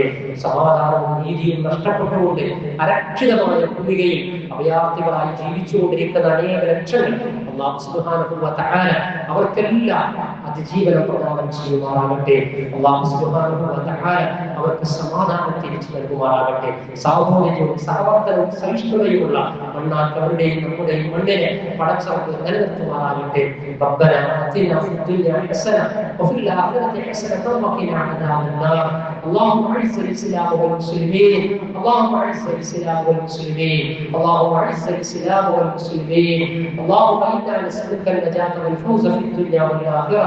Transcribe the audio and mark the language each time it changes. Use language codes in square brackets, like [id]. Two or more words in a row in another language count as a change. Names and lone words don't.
[ml] സമാധാനവും നീതിയും നഷ്ടപ്പെട്ടുകൊണ്ട് അരക്ഷിതമായ ഭൂമികയിൽ അഭയാർത്ഥികളായി ജീവിച്ചുകൊണ്ടിരിക്കുന്ന അനേക ലക്ഷങ്ങൾ [ar] الله سبحانه وتعالى [ml] അവർക്കെല്ലാം അതിജീവനം പ്രദാനം ചെയ്യുമാറാകട്ടെ. [ar] الله سبحانه وتعالى [ml] അവർക്ക് സമാധാനം തിരിച്ചു നൽകുമാറാകട്ടെ. സാഹോദര്യവും സഹവർത്തനവും സഹിഷ്ണുതയുമുള്ള മണ്ണാക്കവരുടെയും നമ്മുടെയും മണ്ണിനെ പടച്ചവർക്ക് നിലനിർത്തുമാറാകട്ടെ. [ar] ربنا آتنا في الدنيا حسنة وفي الآخرة حسنة وقنا عذاب النار. اللهم أعز الإسلام والمسلمين، اللهم أعز الإسلام والمسلمين، اللهم أعز الإسلام والمسلمين. اللهم إنا نسألك النجاة والفوز في الدنيا والآخرة.